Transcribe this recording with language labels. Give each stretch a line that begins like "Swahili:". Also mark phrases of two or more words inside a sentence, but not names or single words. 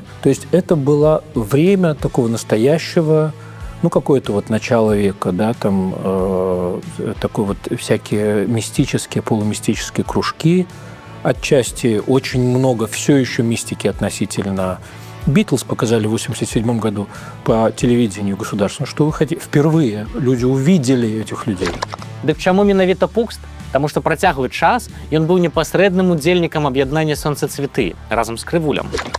Russian: То есть это было время такого настоящего, какое-то вот начало века, да, там такой вот всякие мистические, полумистические кружки. Отчасти очень много все еще мистики относительно. Битлз показали в 1987 году по телевидению государственному, что впервые люди увидели этих людей.
Belarusian: Дык чаму менавіта Пукст? Таму што працяглы час ён быў непасрэдным удзельнікам аб'яднання сонцацветы разам з Крывулем.